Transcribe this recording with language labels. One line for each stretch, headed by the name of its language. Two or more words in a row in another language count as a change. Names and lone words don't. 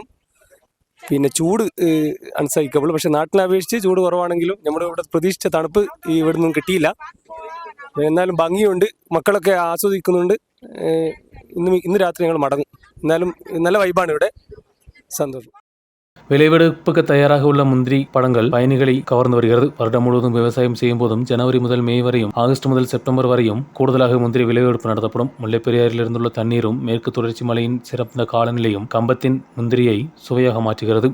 Malayalam: പിന്നെ ചൂട് അൺസൈക്കബിൾ. പക്ഷെ നാട്ടിനെ അപേക്ഷിച്ച് ചൂട് കുറവാണെങ്കിലും നമ്മുടെ ഇവിടെ പ്രതീക്ഷിച്ച തണുപ്പ് ഇവിടെ നിന്നും കിട്ടിയില്ല. എന്നാലും ഭംഗിയുണ്ട്, മക്കളൊക്കെ ആസ്വദിക്കുന്നുണ്ട്. ഇന്ന് രാത്രി ഞങ്ങൾ മടങ്ങും. എന്നാലും നല്ല വൈബാണ് ഇവിടെ. സന്തോഷം.
Tamil: விளைவெடுப்புக்கு தயாராக உள்ள முந்திரி பழங்கள் பயணிகளை கவர்ந்து வருகிறது. வருடம் முழுவதும் விவசாயம் செய்யும் போதும் ஜனவரி முதல் மே வரையும் ஆகஸ்ட் முதல் செப்டம்பர் வரையும் கூடுதலாக முந்திரி விளைவெடுப்பு நடத்தப்படும். முல்லைப்பெரியாறில் இருந்துள்ள தண்ணீரும் மேற்கு தொடர்ச்சி மலையின் சிறந்த காலநிலையும் கம்பத்தின் முந்திரியை சுவையாக மாற்றுகிறது.